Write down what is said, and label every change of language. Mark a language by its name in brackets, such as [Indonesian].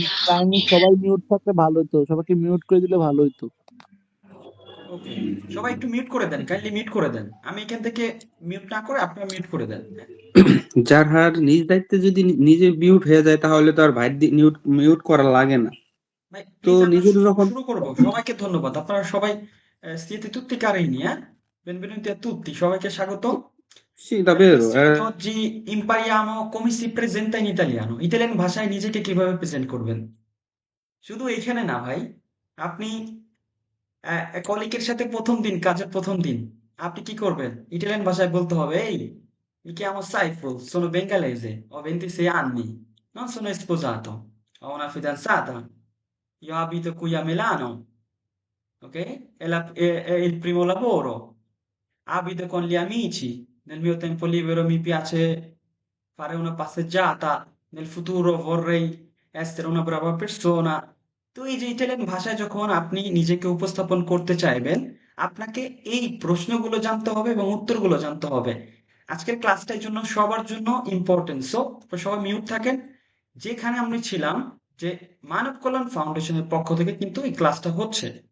[Bangla] Kindly সবাই mute থাকলে ভালো হতো, সবাইকে মিউট করে দিলে ভালো হতো। ওকে। সবাই একটু মিউট করে দেন, কাইন্ডলি মিউট করে দেন। আমি এখান থেকে মিউট না করে আপনারা মিউট করে দেন, হ্যাঁ? যার হার নিজ দায়িত্বে যদি নিজে মিউট হয়ে যায় তাহলে তো আর ভাইয়ের মিউট মিউট করা লাগে না। ভাই তো প্লিজ আমরা নিজের যখন শুরু করব। সবাইকে ধন্যবাদ। আপনারা সবাই [Italian] siete tutti carini, eh? Benvenuti a tutti, [Bangla] সবাইকে স্বাগত। [Italian] sì, Ragazzi, davvero, oggi impariamo come si presenta in italiano. [Bangla] Italian ভাষায় নিজেকে কিভাবে প্রেজেন্ট করবেন। শুধু এইখানে না ভাই, আপনি কলিগের সাথে প্রথম দিন, কাজের প্রথম দিন আপনি কি করবেন? ইটালিয়ান ভাষায় বলতে হবে, এই [Italian] mi chiamo Saiful, sono bengalese, ho 26 anni, non sono sposato, ho una fidanzata, io abito qui a Milano, ok? È il primo lavoro, abito con gli amici, nel mio tempo libero mi piace fare una passeggiata, nel futuro vorrei essere una brava persona। [Bangla] তো এই যে Italian ভাষায় যখন আপনি নিজেকে উপস্থাপন করতে চাইবেন, আপনাকে এই প্রশ্নগুলো জানতে হবে এবং উত্তরগুলো জানতে হবে। আজকের ক্লাসটা এই জন্য সবার জন্য ইম্পর্টেন্ট। সো সবাই মিউট থাকেন। যেখানে আমি ছিলাম, যে মানব কল্যাণ ফাউন্ডেশনের পক্ষ থেকে কিন্তু এই ক্লাসটা হচ্ছে।